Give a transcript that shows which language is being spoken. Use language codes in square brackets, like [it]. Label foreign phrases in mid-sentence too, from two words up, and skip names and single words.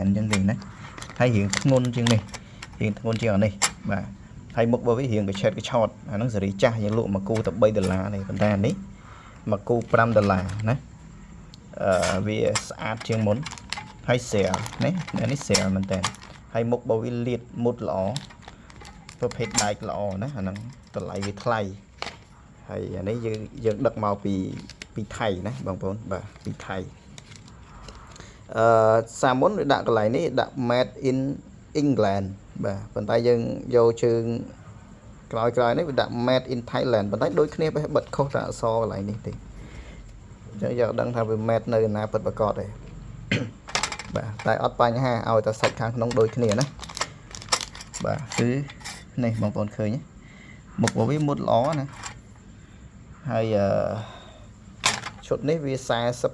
[km] អញ្ចឹងទេណាហើយរៀងធ្ងន់ជាងនេះរៀងធ្ងន់ជាងអានេះបាទហើយមុខរបស់វារៀងកឆេតកឆោតអាហ្នឹងសេរីចាស់យើងលក់មកគូតែ$3ទេប៉ុន្តែអានេះមកគូ$5ណាវាស្អាតជាងមុនហើយសែលនេះនេះសែលមែនតើហើយមុខរបស់វាលាតមុតល្អប្រភេទដែកល្អណាអាហ្នឹងតម្លៃវាថ្លៃហើយអានេះយើងដឹកមកពីថៃណាបងប្អូនបាទពីថៃ សាមុនវាដាក់កន្លែងនេះដាក់ [en] made in England [km] បាទប៉ុន្តែយើងយកជើងក្រោយនេះវាដាក់ [en] made in Thailand [km] ប៉ុន្តែដូចគ្នាបែបបិទខុសតែអ ក្សរកន្លែងនេះទេអញ្ចឹងយើងដឹងថាវា made នៅណាពិតប្រាកដទេបាទតែអត់បញ្ហាឲ្យតែសាច់ខាងក្នុងដូច គ្នាណាបាទគឺនេះបងប្អូនឃើញមុខរបស់វាមុតល្អណាហើយឈុតនេះវា$46